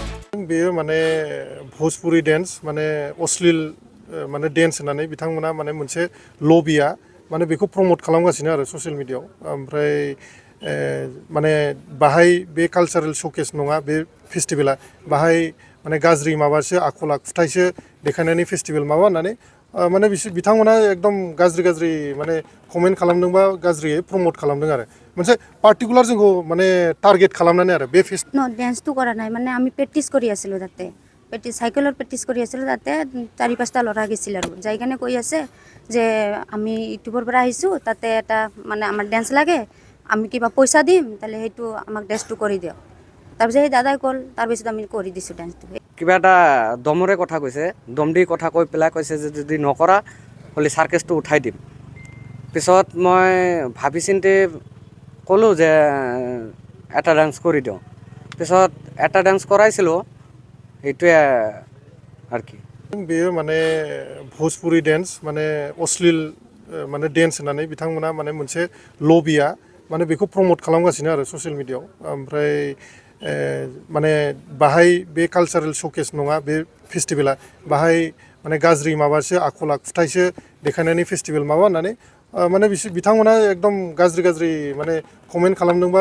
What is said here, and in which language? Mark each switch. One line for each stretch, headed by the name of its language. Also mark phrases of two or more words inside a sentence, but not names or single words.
Bodo: बेयो माने भोजपुरी डेन्स माने अश्लील माने डेन्स होननानै बिथांमोना माने मोनसे लबिया माने बेखौ प्रमोट खालामगासिनो आरो
English: social media
Bodo: ओमफ्राय माने बाहाय बे
English: cultural showcase
Bodo: नङा बे फेस्टिभेला बाहाय माने गाज्रि माबासो आखल आखुथायसो देखायनायनि फेस्टिभेल माबा होननानै माने बिथांमोना एकदम गाज्रि माने कमेन्ट खालामदों बा गाज्रियै प्रमोट खालामदों आरो मोनसे पार्टिकुलार जोंखौ माने टार्गेट खालामनानै आरो बे
Assamese: ডেন্সটো কৰা নাই মানে আমি প্ৰেক্টিছ কৰি আছিলোঁ তাতে চাইকেলৰ প্ৰেক্টিছ কৰি আছিলোঁ তাতে 4-5টা ল'ৰা গৈছিল আৰু যাই কেনে কৈ আছে যে আমি ইউটিউবৰ পৰা আহিছোঁ তাতে এটা মানে আমাৰ ডেন্স লাগে আমি কিবা পইচা দিম তাহলে সেইটো আমাক ড্ৰেছটো কৰি দিয়ক তাৰপিছত সেই দাদাই ক'ল তাৰপিছত আমি কৰি দিছোঁ ডেন্সটো কিবা এটা দমৰে কথা কৈছে দম দি কথা কৈ পেলাই কৈছে যে যদি নকৰা হ'লে চাৰ্কেছটো উঠাই দিম পিছত মই ভাবি চিন্তি ক'লোঁ যে এটা ডান্স কৰি দিওঁ পিছত এটা ডান্স কৰাইছিলোঁ সেইটোৱে আৰু কি
Bodo: बेयो माने भोजपुरी डेन्स माने अश्लील माने डेन्स होननानै बिथांमोना माने मोनसे लबिया माने बेखौ प्रमोट खालामगासिनो आरो
English: social media
Bodo: ओमफ्राय माने बाहाय बे
English: cultural showcase
Bodo: नङा बे फेस्टिभेला बाहाय माने गाज्रि माबासो आखल आखुथायसो देखायनायनि फेस्टिभेल माबा होननानै माने बिथांमोना एकदम गाज्रि माने कमेन्ट खालामदों बा